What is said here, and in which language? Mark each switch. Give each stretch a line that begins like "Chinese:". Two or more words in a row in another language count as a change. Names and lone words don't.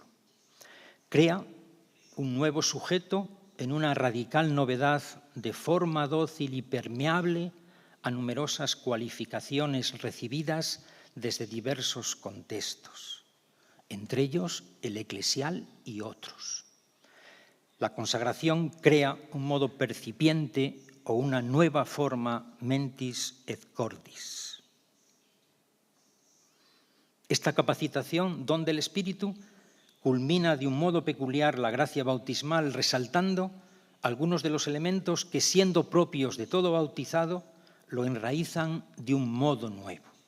Spanish: Crea un nuevo sujeto en una radical novedad de forma dócil y permeable a numerosas cualificaciones recibidas desde diversos contextos, entre ellos el eclesial y otros. La consagración crea un modo percipiente o una nueva
Latin: forma mentis et cordis.
Spanish: Esta capacitación, don del Espíritu, culmina de un modo peculiar la gracia bautismal, resaltando algunos de los elementos que, siendo propios de todo bautizado, lo enraizan de un modo nuevo.